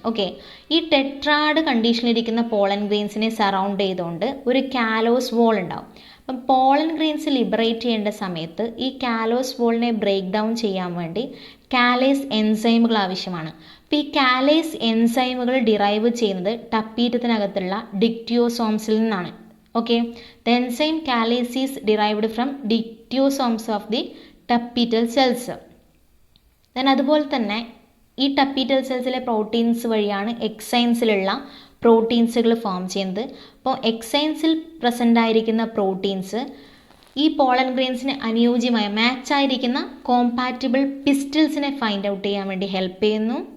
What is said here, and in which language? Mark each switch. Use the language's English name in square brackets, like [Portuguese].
[Malayalam] Okay, ഈ tetrad കണ്ടീഷനിലിരിക്കുന്ന pollen ഗ്രെയിൻസിനെ surround ചെയ്തുകൊണ്ട് ഒരു കാലോസ് വോൾ ഉണ്ടാവും. അപ്പം പോളൻ ഗ്രെയിൻസ് ലിബറേറ്റ് ചെയ്യേണ്ട സമയത്ത് ഈ കാലോസ് വോളിനെ ബ്രേക്ക് ഡൗൺ ചെയ്യാൻ വേണ്ടി കാലേസ് എൻസൈമുകൾ ആവശ്യമാണ്. അപ്പോൾ ഈ കാലേസ് എൻസൈമുകൾ ഡിറൈവ് ചെയ്യുന്നത് ടപ്പീറ്റത്തിനകത്തുള്ള ഡിക്റ്റിയോസോംസിൽ നിന്നാണ്. [English] Okay, the enzyme calase is derived from dictyosomes of the tapetal cells. [Malayalam] Then അതുപോലെ തന്നെ ഈ ടപ്പീറ്റൽ സെൽസിലെ പ്രോട്ടീൻസ് വഴിയാണ് എക്സൈൻസിലുള്ള പ്രോട്ടീൻസുകൾ ഫോം ചെയ്യുന്നത്. അപ്പോൾ എക്സൈൻസിൽ പ്രസൻ്റ് ആയിരിക്കുന്ന പ്രോട്ടീൻസ് ഈ പോളൻ ഗ്രെയിൻസിന് അനുയോജ്യമായ മാച്ചായിരിക്കുന്ന കോമ്പാറ്റിബിൾ പിസ്റ്റൽസിനെ ഫൈൻഡ് ഔട്ട് ചെയ്യാൻ വേണ്ടി ഹെൽപ്പ് ചെയ്യുന്നു.